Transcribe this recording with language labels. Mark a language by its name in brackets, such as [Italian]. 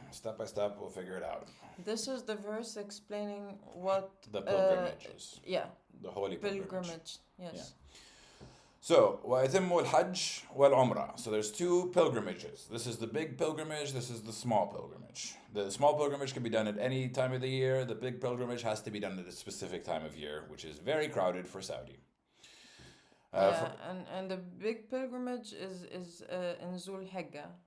[English] Step by step, we'll figure it out. This is the verse explaining what The pilgrimages. yeah, The holy pilgrimage. yes. Yeah. [Arabic] So, وَيَتِمُّ الْحَجِّ وَالْعُمْرَةِ. [English] So there's 2 pilgrimages. This is the big pilgrimage, this is the small pilgrimage. The small pilgrimage can be done at any time of the year. The big pilgrimage has to be done at a specific time of year, which is very crowded for Saudi. And the big pilgrimage is in Zul Hijjah.